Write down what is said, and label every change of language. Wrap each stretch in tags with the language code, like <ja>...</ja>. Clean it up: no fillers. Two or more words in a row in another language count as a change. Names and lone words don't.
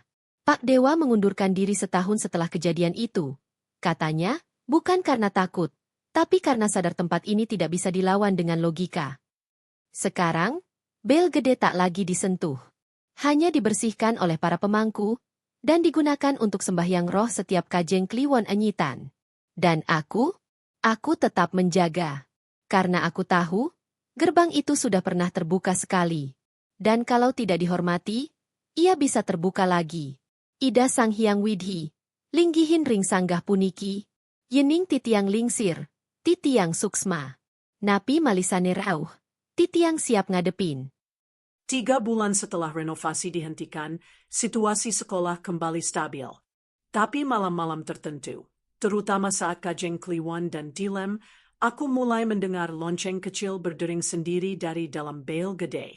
<id>Pak Dewa mengundurkan diri setahun setelah kejadian itu. Katanya, bukan karena takut, tapi karena sadar tempat ini tidak bisa dilawan dengan logika. Sekarang, Bel Gede tak lagi disentuh. Hanya dibersihkan oleh para pemangku, dan digunakan untuk sembahyang roh setiap kajeng kliwon enyitan. Dan aku tetap menjaga. Karena aku tahu, gerbang itu sudah pernah terbuka sekali. Dan kalau tidak dihormati, ia bisa terbuka lagi.</id> <ban>Ida Sang Hyang Widhi, Linggihin Ring Sanggah Puniki, Yening Titiang Lingsir, Titiang Suksma, Napi Malisane Rauh, Titiang siap ngadepin.</ban> <id>3 bulan setelah renovasi dihentikan, situasi sekolah kembali stabil. Tapi malam-malam tertentu, terutama saat kajeng Kliwon dan Dilem, aku mulai mendengar lonceng kecil berdering sendiri dari dalam Bel Gede.</id>